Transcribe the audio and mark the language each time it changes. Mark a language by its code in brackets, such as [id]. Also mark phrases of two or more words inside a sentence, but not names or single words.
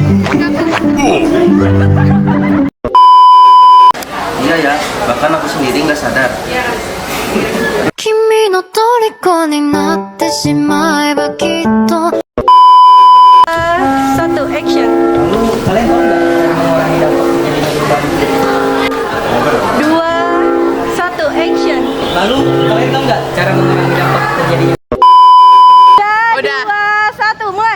[id] Iya ya, bahkan aku sendiri nggak sadar. [ja] 君の虜になってしまえばきっと [id] Satu, action. Lalu, kalian tahu nggak cara mengurangi dampak terjadinya perubahan iklim? Dua, satu, action. Lalu, kalian tahu nggak cara mengurangi dampak terjadinya? Dua, satu, mulai.